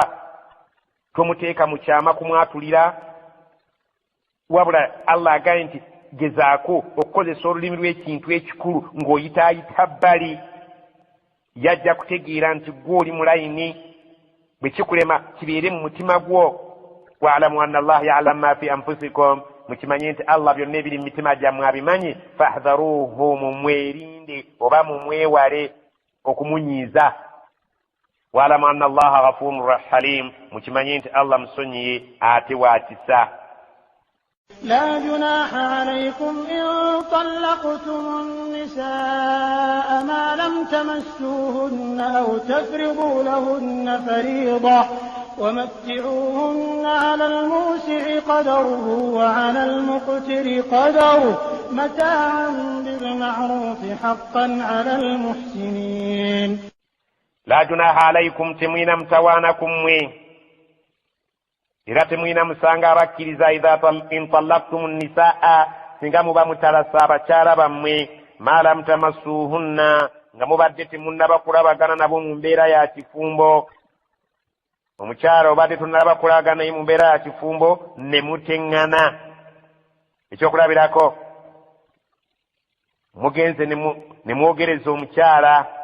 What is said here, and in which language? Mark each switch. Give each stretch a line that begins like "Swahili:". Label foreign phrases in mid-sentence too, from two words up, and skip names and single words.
Ganda: Tomuteeka mu kyama kumwatulira, wabula Allah agaye nti gezaako okukozesa olulimi lw'ekintu ekikulu ng'oyitaayita bbali. Yajja kutegeera nti gwe oli mulayini, bwe kikulema kibeere mu mutima gwo.
Arabic: واعلموا أن الله يعلم ما في أنفسكم,
Ganda: mukimanye nti Allah byonna ebiri mu mitima gyammwe abimanyi. Fahdharuhu, mumwerinde oba mumwewale okumunyiiza.
Arabic: واعلموا أن الله غفور حليم,
Ganda: mukimanye nti Allah musonyiye ate wa kisa.
Arabic: لا جناح عليكم إن طلقتم النساء ما لم تمسوهن أو تفرضوا لهن فريضة ومتعوهن على الموسع قدره وعلى المقتر قدره متاعا بالمعروف حقا على المحسنين. لا جناح عليكم تمين متوانكم
Ganda: era temwina musanga abakkiriza
Arabic: إن طلقتم النساء,
Ganda: singa muba mutalasa abakyala bammwe,
Arabic: ما لم تمسوهن,
Ganda: nga mubadde temunnaba kulabagana nabo mu mbeera ya kifumbo. Omukyala obadde tonnaba kulabagana naye mu mbeera ya kifumbo ne muteŋŋana, ekyokulabirako mugenze ne mwogereza omukyala,